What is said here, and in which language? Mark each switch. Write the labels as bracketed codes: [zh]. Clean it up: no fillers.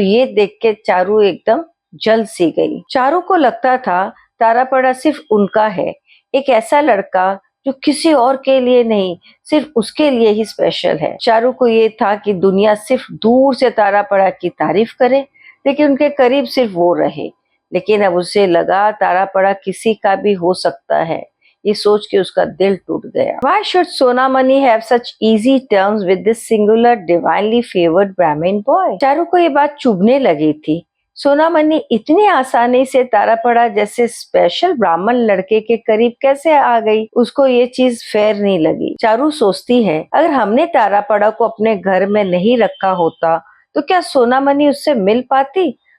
[hi] तो ये देख के चारू एकदम जल सी गई। चारू को लगता था तारापड़ा सिर्फ उनका है, एक ऐसा लड़का जो किसी और के लिए नहीं, सिर्फ उसके लिए ही स्पेशल है। चारू को ये था कि दुनिया सिर्फ दूर से तारापड़ा की तारीफ करे, लेकिन उनके करीब सिर्फ वो रहे। लेकिन अब उसे लगा तारापड़ा किसी का भी हो सकता है। ये सोच के उसका दिल टूट गया। [en] Why should Sonamoni have such easy terms with this singular divinely favored Brahmin boy? [hi] Charu को ये बात चुभने लगी थी। सोनामणि इतनी आसानी से तारापड़ा जैसे स्पेशल ब्राह्मण लड़के के करीब कैसे आ गई? उसको ये चीज फेयर नहीं लगी। चारू सोचती है, अगर हमने तारापड़ा को अपने घर में नहीं रखा होता तो क्या सोनामणि उससे मिल पाती?